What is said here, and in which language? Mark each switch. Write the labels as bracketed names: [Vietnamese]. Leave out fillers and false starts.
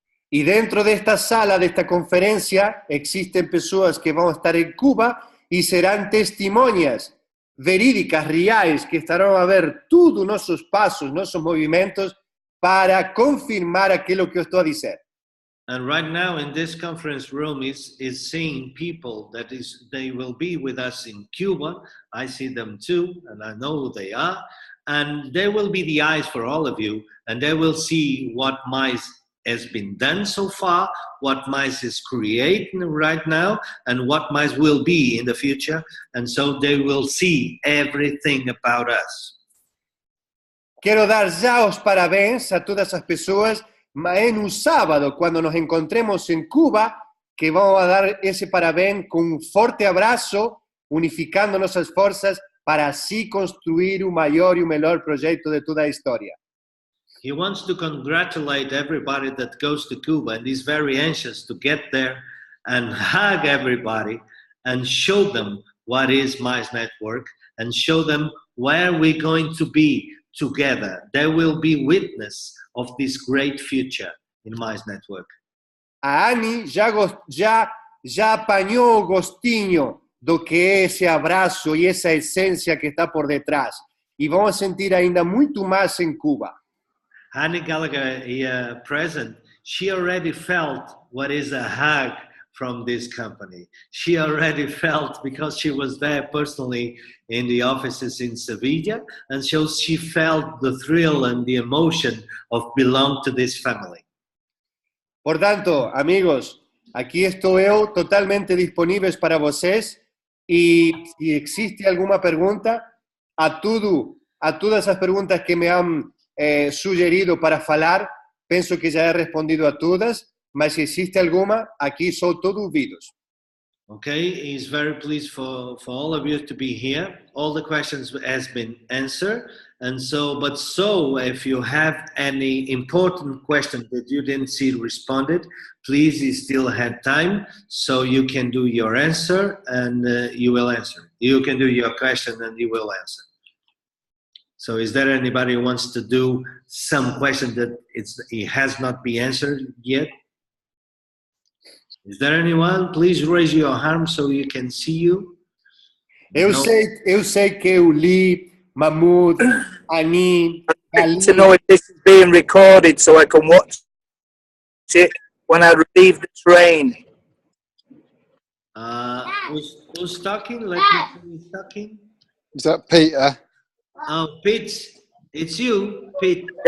[Spanish] Y dentro de esta sala, de esta conferencia, existen personas que van a estar en Cuba y serán testimonias verídicas, reales, que estarán a ver todos nuestros pasos, nuestros movimientos para confirmar aquello [Portuguese] que eu estou a dizer. [English] And right now in this conference room is seeing people they will be with us in Cuba. I see them too, and I know who they are. And they will be the eyes for all of you, and they will see what Mize has been done so far, what Mize is creating right now, and what Mize will be in the future. And so they will see everything about us. [Portuguese] Quero dar já os parabéns a todas as pessoas, mas no sábado, quando nos encontremos em Cuba, que vamos a dar esse parabéns com um forte abraço, unificando nossas forças para assim construir o maior e o melhor projeto de toda a história. [English] He wants to congratulate everybody that goes to Cuba and is very anxious to get there and hug everybody and show them what is Mize Network and show them where we're going to be together. They will be witness of this great future in Mize Network. [Portuguese] A Annie já apanhou o gostinho do que é esse abraço e essa essência que está por detrás. E vamos sentir ainda muito mais em Cuba. [English] Annie Gallagher, here present, she already felt what is a hug from this company. She already felt, because she was there personally in the offices in Sevilla, and so she felt the thrill and the emotion of belong to this family. [Portuguese] Por tanto, amigos, aqui estou eu totalmente disponíveis para vocês e se existe alguma pergunta, a todas as perguntas que me han sugerido para falar, penso que já he respondido a todas, mas se existe alguma, aqui sou todo ouvidos. [English] Okay, he's very pleased for all of you to be here. All the questions has been answered. And so if you have any important question that you didn't see responded, please, you still have time, so you can do your answer and you will answer. You can do your question and you will answer. So is there anybody who wants to do some question that it has not been answered yet? Is there anyone? Please raise your arm so you can see you. [Portuguese] Eu sei que eu li, Mahmoud, Ani, Ali. [English] To know if this is being recorded so I can watch it when I leave the train. Who's talking? Let me see who's talking. Is that Peter? Oh, Pete, it's you, Pete.